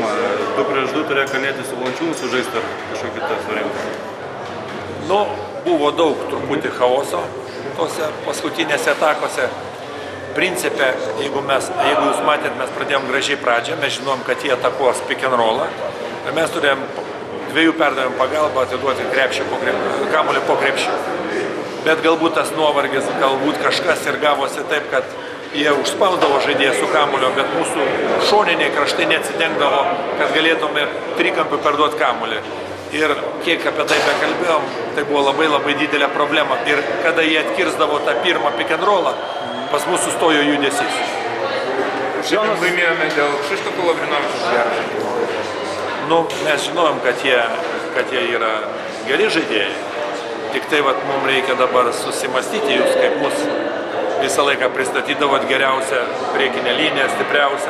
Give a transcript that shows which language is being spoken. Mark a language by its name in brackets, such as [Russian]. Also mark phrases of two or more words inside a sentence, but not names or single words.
[Lithuanian] 2-2 turėjo Kalnietis su Valančiūnu sužaisti ar kažkokį kitą variantą? Nu, buvo daug truputį chaoso tose paskutinėse atakose. Principe, jeigu jūs matėt, mes pradėjom gražiai pradžią, mes žinom, kad jie atakuos [English] pick and rollą. [Lithuanian] Ir mes turėjom 2 perdavimų pagalbą atiduoti kamuolį po krepšį. Bet galbūt tas nuovargis, galbūt kažkas ir gavosi taip, kad jie užspausdavo žaidėją su kamuolio, bet mūsų šoniniai kraštai neatsidengdavo, kad galėtume trikampiu perduoti kamuolį. Ir kiek apie tai bekalbėjom, tai buvo labai didelė problema. Ir kada jie atkirsdavo tą pirmą [English] pick and rollą, [Lithuanian] pas mus sustojo judesys. Šiandien laimėjome dėl Kšištofo Lavrinovičiaus gerą žaidimą. Nu, mes žinojom, kad jie yra geri žaidėjai. Tik tai mums reikia dabar susimastyti, jūs kaip mus visą laiką pristatydavot geriausią priekinę liniją, stipriausią.